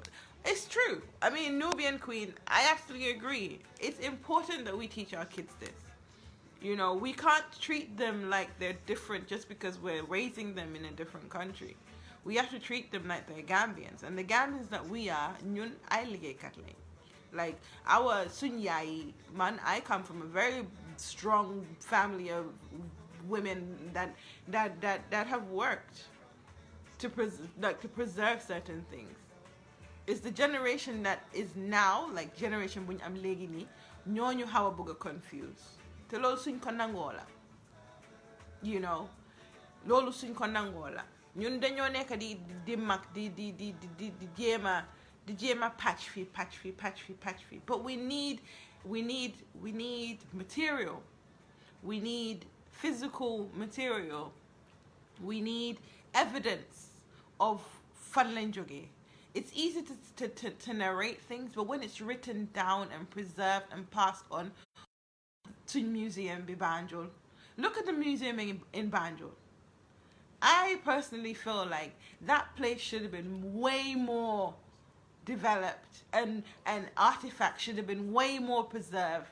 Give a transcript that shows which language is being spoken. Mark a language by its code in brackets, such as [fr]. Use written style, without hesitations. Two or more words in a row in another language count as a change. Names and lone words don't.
[en] It's true. I mean, Nubian Queen, I absolutely agree. It's important that we teach our kids this. You know, we can't treat them like they're different just because we're raising them in a different country. We have to treat them like they're Gambians. And the Gambians that we are, [wo] ñun ay liggéeykat lañ. [en] Like our sunyai man, I come from a very strong family of women that have worked to preserve certain things. It's the generation that is now, like generation [wo] buñ am léegi nii, ñooñu xaw a bëgg a confuse. Te loolu suñ ko nangoo la. [en] You know, [wo] loolu suñ ko nangoo la. Ñun dañoo nekk di mag di jéema patch fii. [en] But we need material. We need physical material. We need evidence of [wo] fan lañ jógee. [en] it's easy to narrate things, but when it's written down and preserved and passed on to museum in Banjul, look at the museum in Banjul. I personally feel like that place should have been way more developed, and artifacts should have been way more preserved.